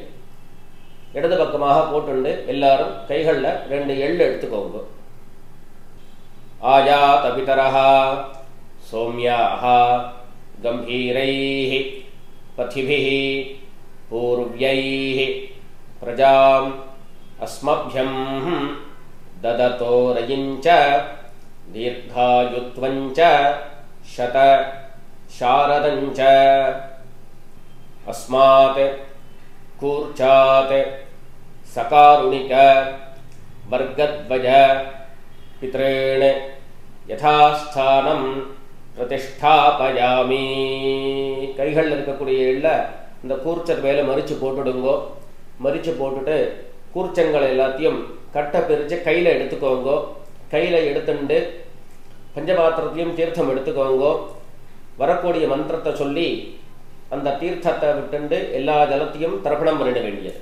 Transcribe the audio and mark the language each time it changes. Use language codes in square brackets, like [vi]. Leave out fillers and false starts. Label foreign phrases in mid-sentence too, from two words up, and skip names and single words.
[ta] இடது பக்கமாக போட்டுண்டு எல்லாரும் கைகளில் 2 எள்ளு எடுத்துக்கோங்க. [sa] आयात पितरः सोम्याः गम्भीरैः पथिभिः पूर्व्यैः प्रजाम् अस्मभ्यम् ददतो रयिञ्च दीर्घायुत्वञ्च शत शारदञ्च अस्मात् कूर्चात् सकारुणिक वर्गद्वज पितॄन् यथास्थानं प्रतिष्ठापयामि. [ta] கைகளில் இருக்கக்கூடிய எள்ள இந்த கூர்ச்சத்து மேலே மரிச்சு போட்டுடுங்கோ. மரிச்சு போட்டுட்டு கூர்ச்சங்கள் எல்லாத்தையும் கட்டை பிரித்து கையில் எடுத்துக்கோங்கோ. கையில் எடுத்துட்டு பஞ்சபாத்திரத்தையும் தீர்த்தம் எடுத்துக்கோங்கோ. வரக்கூடிய மந்திரத்தை சொல்லி அந்த தீர்த்தத்தை விட்டுண்டு எல்லா ஜலத்தையும் தர்ப்பணம் பண்ணிட வேண்டியது.